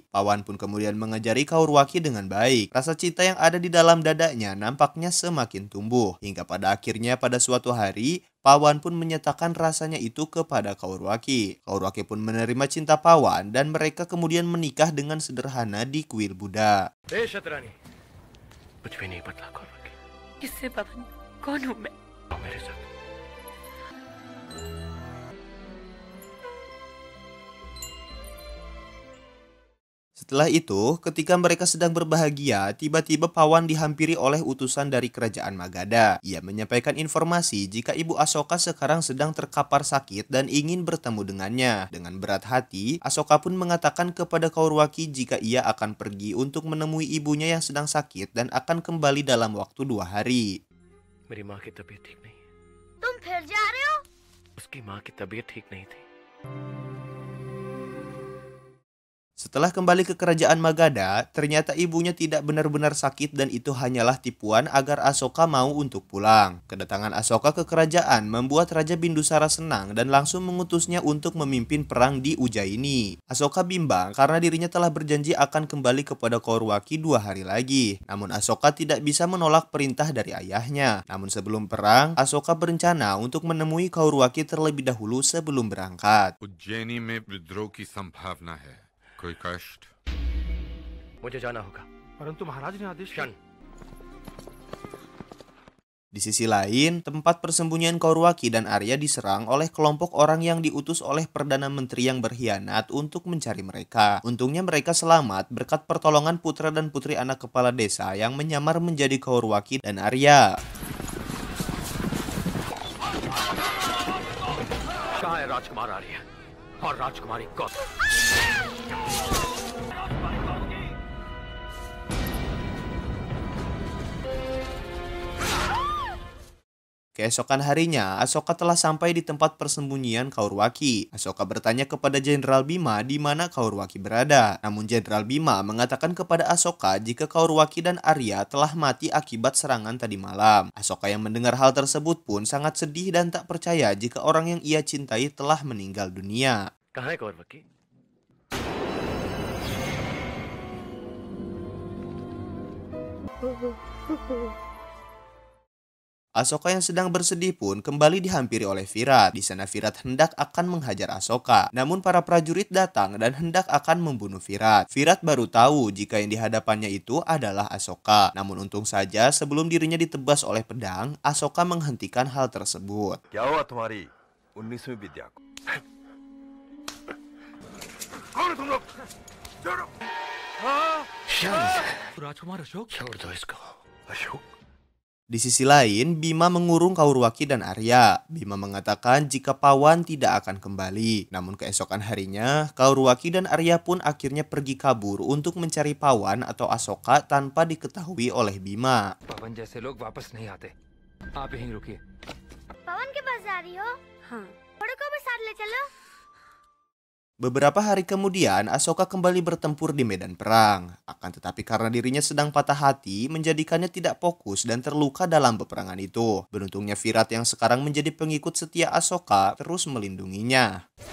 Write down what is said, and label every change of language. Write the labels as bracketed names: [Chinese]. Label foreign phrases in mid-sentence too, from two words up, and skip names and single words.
[Indonesian] Pawan pun kemudian mengajari Kaurwaki dengan baik. Rasa cinta yang ada di dalam dadanya nampaknya semakin tumbuh. Hingga pada akhirnya pada suatu hari, Pawan pun menyatakan rasanya itu kepada Kaurwaki. Kaurwaki pun menerima cinta Pawan dan mereka kemudian menikah dengan sederhana di kuil Buddha. [Hindi] शतरानी, कुछ भी नहीं बदला कौरवकी। किससे पता नहीं कौन हूँ मैं? आओ मेरे साथ। [Indonesian] Setelah itu, ketika mereka sedang berbahagia, tiba-tiba Pawan dihampiri oleh utusan dari kerajaan Magadha. Ia menyampaikan informasi jika Ibu Asoka sekarang sedang terkapar sakit dan ingin bertemu dengannya. Dengan berat hati, Asoka pun mengatakan kepada Kaurwaki jika ia akan pergi untuk menemui ibunya yang sedang sakit dan akan kembali dalam waktu 2 hari. [Hindi] मेरी माँ की तबीयत ठीक नहीं है। तुम फिर जा रहे हो? उसकी माँ की तबीयत ठीक नहीं थी। [Indonesian] Setelah kembali ke kerajaan Magadha, ternyata ibunya tidak benar-benar sakit dan itu hanyalah tipuan agar Asoka mau untuk pulang. Kedatangan Asoka ke kerajaan membuat Raja Bindusara senang dan langsung mengutusnya untuk memimpin perang di Ujjaini. Asoka bimbang karena dirinya telah berjanji akan kembali kepada Kaurwaki 2 hari lagi. Namun Asoka tidak bisa menolak perintah dari ayahnya. Namun sebelum perang, Asoka berencana untuk menemui Kaurwaki terlebih dahulu sebelum berangkat. [Hindi] उज्जैनी में विद्रोह की संभावना है। कोई कष्ट? मुझे जाना होगा। परंतु महाराज ने आदेश शन, [Indonesian] Di sisi lain, tempat persembunyian Kaurwaki dan Arya diserang oleh kelompok orang yang diutus oleh Perdana Menteri yang berkhianat untuk mencari mereka. Untungnya mereka selamat berkat pertolongan putra dan putri anak kepala desa yang menyamar menjadi Kaurwaki dan Arya. [Hindi] कहाँ है राजकुमार आर्य और राजकुमारी गौतम? [Indonesian] Keesokan harinya, Asoka telah sampai di tempat persembunyian Kaurwaki. Asoka bertanya kepada Jenderal Bima di mana Kaurwaki berada. Namun Jenderal Bima mengatakan kepada Asoka jika Kaurwaki dan Arya telah mati akibat serangan tadi malam. Asoka yang mendengar hal tersebut pun sangat sedih dan tak percaya jika orang yang ia cintai telah meninggal dunia. [Hindi] कहाँ है कौरवकी? [Indonesian] Asoka yang sedang bersedih pun kembali dihampiri oleh Virat. Di sana Virat hendak akan menghajar Asoka. Namun para prajurit datang dan hendak akan membunuh Virat. Virat baru tahu jika yang dihadapannya itu adalah Asoka. Namun untung saja sebelum dirinya ditebas oleh pedang, Asoka menghentikan hal tersebut. [Hindi] क्या हुआ तुम्हारी 19वीं विद्या को? कौन तुम लोग? राजकुमार अशोक छोड़ दो इसको। अशोक? [Indonesian] Di sisi lain, Bima mengurung Kaurwaki dan Arya. Bima mengatakan jika Pawan tidak akan kembali. Namun keesokan harinya, Kaurwaki dan Arya pun akhirnya pergi kabur untuk mencari Pawan atau Asoka tanpa diketahui oleh Bima. [Hindi] पवन जैसे लोग वापस नहीं आते। आप यहीं रुकिए। पवन के पास जा रही हो? हाँ। बड़ों को भी साथ ले चलो। [Indonesian] Beberapa hari kemudian, Asoka kembali bertempur di medan perang. Akan tetapi karena dirinya sedang patah hati, menjadikannya tidak fokus dan terluka dalam peperangan itu. Beruntungnya Virat yang sekarang menjadi pengikut setia Asoka terus melindunginya.